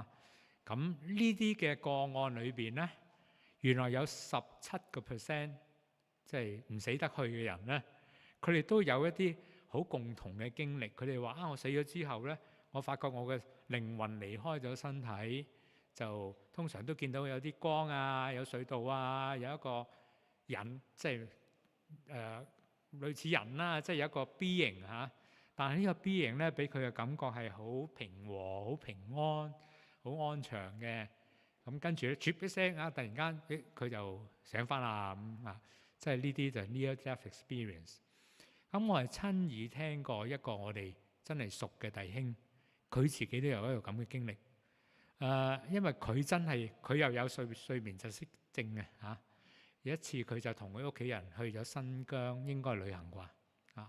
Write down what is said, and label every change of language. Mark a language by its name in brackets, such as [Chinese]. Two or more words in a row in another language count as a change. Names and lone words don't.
[Cantonese] 咁呢啲嘅個案裏邊咧，原來有17%，即係唔死得去嘅人咧，佢哋都有一啲好共同嘅經歷。佢哋話我死咗之後咧，我發覺我嘅靈魂離開咗身體，就通常都見到有啲光啊，有隧道啊，有一個人，即係類似人啦，即係有一個 being 嚇。但係呢個 being咧，俾佢嘅感覺係好平和、好平安、好安詳嘅。咁跟住咧，啜一聲啊，突然間佢就醒翻啦咁啊！即係呢啲就係 [English] near death experience。 [Cantonese] 咁我係親耳聽過一個我哋真係熟嘅弟兄，佢自己都有一個咁嘅經歷。因為佢又有睡眠窒息症嘅嚇。有一次佢就同佢屋企人去咗新疆，應該旅行啩啊。